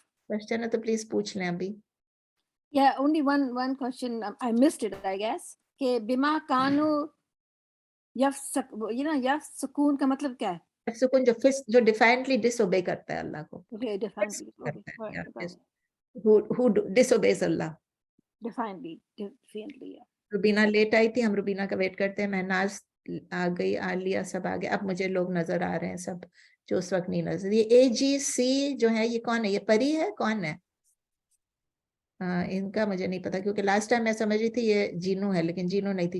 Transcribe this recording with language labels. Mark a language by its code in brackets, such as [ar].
[hi] Question है तो please पूछ लें अभी। [en] Yeah, only one question. I missed it, I guess. [hi] कि बिमा कानू यफ सुकून का मतलब क्या है? सुकून जो डिफाइनली डिसोबे करता है अल्लाह को। [en] Okay, definitely. [hi] करता है, [en] who disobeys Allah. Definitely, yeah. [hi] Rubina late आई थी, हम रुबीना का वेट करते हैं। महनाज आ गई, आलिया सब आ गए। अब मुझे लोग नजर आ रहे हैं सब जो उस वक्त नहीं नजर। ये AGC जो है ये कौन है? ये परी है, कौन है? इनका मुझे नहीं पता, क्योंकि लास्ट टाइम मैं समझ रही थी ये जीनू है, लेकिन जीनू नहीं थी।